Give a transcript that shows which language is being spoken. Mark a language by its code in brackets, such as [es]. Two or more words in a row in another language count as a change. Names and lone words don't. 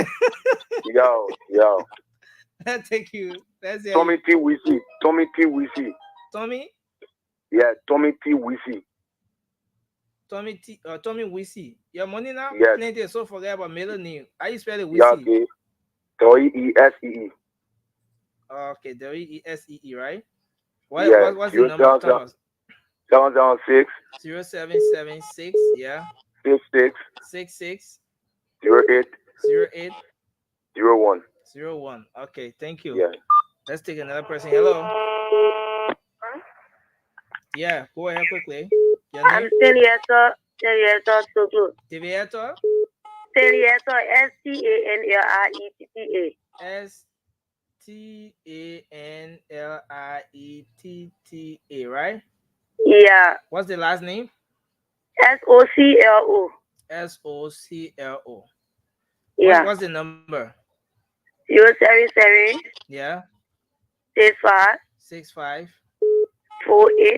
[en] Yo. Thank you. That's it. Tommy T. Wisi. Tommy T. Wisi. Tommy? Yeah, Tommy T. Wisi. Tommy Wisi. Your money now plenty, so forget about middle name. How you spell it? Wisi? Yeah, okay. W-E-S-E-E. Okay, W-E-S-E-E, right? What's the number? 776 0776, yeah. 66 08 01. Okay, thank you. Yeah. Let's take another person. Hello. Yeah, go ahead quickly. I'm Telieto Soglu. Telieto? Telieto, S-T-A-N-L-I-E-T-T-A. S-T-A-N-L-I-E-T-T-A, right? Yeah. What's the last name? S-O-C-L-O. S-O-C-L-O. Yeah. What's the number? 077. Yeah. 65. 65. 48.